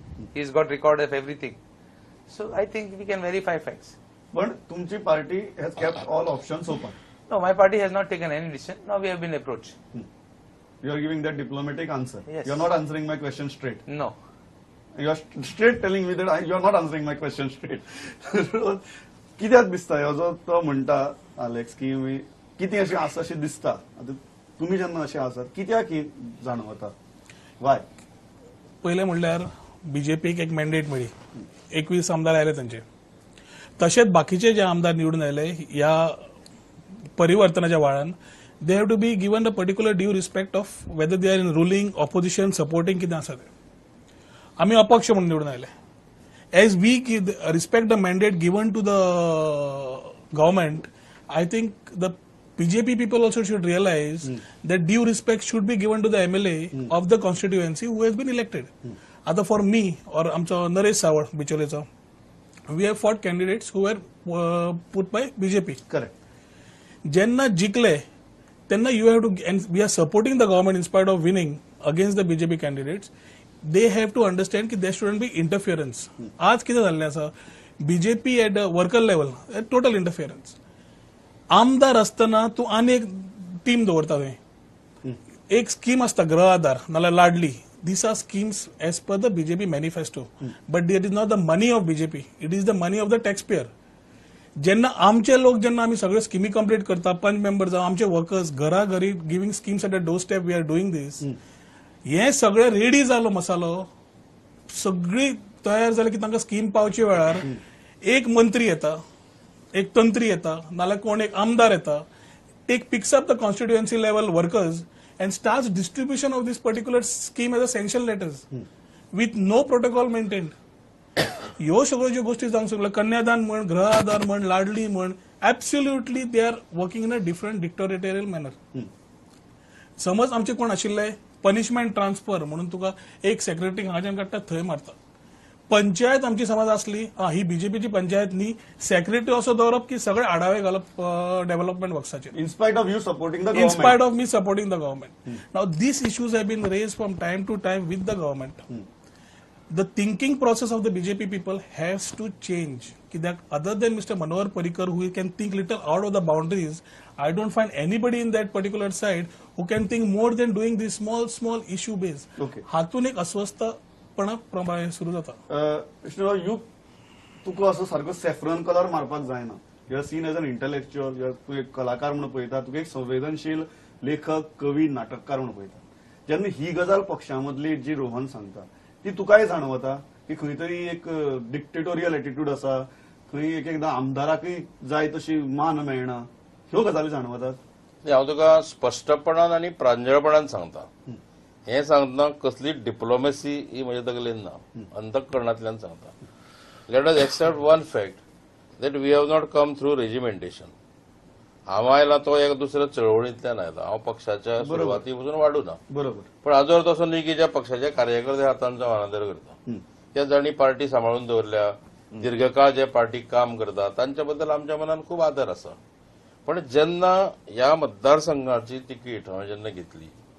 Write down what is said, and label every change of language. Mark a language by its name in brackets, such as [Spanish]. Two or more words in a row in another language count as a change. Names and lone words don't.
[English] He's got record of everything. So I think we can verify facts. But तुमची party has kept all options open. No, my party has not taken any decision. Now we have been approached. You are giving that diplomatic answer. Yes. You are not answering my question straight. No. You are straight telling me that you are not answering my question straight. [Konkani] कित्याक दिसता ह्यो जो तो म्हणटा अलेक्स की कितें अशें आसा अशें दिसता आतां तुमी जेन्ना अशें आसात कित्याक ही जाणवता वाय पहिले म्हणल्यार बीजेपीक एक मॅन्डेट मेळ्ळी 21 आमदार आयले तांचे तशेंच बाकीचे जे आमदार निवडून आयले ह्या परिवर्तनाच्या वाळान [English] they have to be given a particular due respect of whether they are in ruling opposition supporting [Konkani] कितें आसा ते आमी अपक्ष म्हणून निवडून आयले [English] as we respect the mandate given to the government I think the BJP people also should realize that due respect should be given to the MLA of the constituency who has been elected. आता for me or [Konkani] आमचो नरेश सावळ बिचोलेचो [English] we have fought candidates who were put by BJP. करेक्ट [Konkani] जेन्ना जिंकले तेन्ना [English] you have to and we are supporting the government in spite of winning against the BJP candidates. They have to understand की there shouldn't be interference. [Konkani] आज कितें जाल्लें आसा [English] BJP at a worker level total interference. [Konkani] आमदार असताना तूं आनी एक टीम दवरता थंय एक स्कीम आसता गृह आधार नाल्यार लाडली [English] these are schemes as per the BJP manifesto but that is not the money of BJP it is the money of the tax payer [Konkani] जेन्ना आमचे लोक जेन्ना आमी सगळे स्किमी कंप्लीट करता पंच मेंबर जावं आमचे वर्कर्स घरा घरी [English] giving schemes at the door step we are doing this [Konkani] हे सगळे रेडी जालो मसालो सगळी तयार जाली की तांकां स्कीम पावचे वेळार एक मंत्री येता एक तंत्री येता नाल्यार कोण एक आमदार येता [English] take picks up the constituency level workers and starts distribution of this particular scheme as a sanction letters with no protocol maintained [Konkani] ह्यो सगळ्यो ज्यो गोष्टी जावंक शकल्यो कन्यादान म्हण गृह आधार म्हण लाडली म्हण [English] absolutely they are working in a different dictatorial manner [Konkani] समज आमचे कोण आशिल्ले [English] punishment transfer [Konkani] म्हणून तुका एक सेक्रेटरी हांगाच्यान काडटा थंय मारता पंचायत आमची समज असली ही बीजेपीची पंचायत न्ही सेक्रेटरी असो दवरप की सगळे आढावे घालप डेव्हलपमेंट वर्क्साचेर [English] in spite of you supporting the in spite of me supporting the government. Now these issues have been raised from time to time with the government. The thinking process of the BJP people has to change. That other than Mr. Manohar Parrikar who can think little out of the boundaries, I don't find anybody in that particular side who can think more than doing this small issue based. Okay. [Konkani] हातून एक अस्वस्थपणा प्रमाणे सुरू जाता. कृष्णराव यू तुका असो सारको [English] saffron colour [Konkani] मारपाक जायना [English] you are seen as an intellectual [Konkani] तूं एक कलाकार म्हणून पळयता तुका एक संवेदनशील लेखक कवी नाटककार म्हणून पळयता जेन्ना ही गजाल पक्षामधली जी रोहन सांगता ती तुकाय जाणवता की खंय तरी एक [English] dictatorial attitude [Konkani] आसा खंय एक एकदां आमदाराकय जाय तशी मान मेळना ह्यो गजाली जाणवतात हांव तुका स्पश्टपणान आनी प्रांजळपणान सांगता हे सांगतना कसली डिप्लोमॅसी ही म्हज्या तकलेन ना अंतकरणांतल्यान सांगता [English] let us accept one fact that we have not come through regimentation [Konkani] हांव आयला तो एक दुसऱ्या चळवळींतल्यान आयला हांव पक्षाच्या सुरवाती पासून वाडूना बरोबर पण आजवर तसो न्ही की ज्या पक्षाचे कार्यकर्ते हातांचो अनादर करता त्या जाणी पार्टी सांबाळून दवरल्या दीर्घकाळ जे पार्टीक काम करता तांच्या बद्दल आमच्या मनान खूब आदर आसा पण जेन्ना ह्या मतदारसंघाची तिकीट हांवें जेन्ना घेतली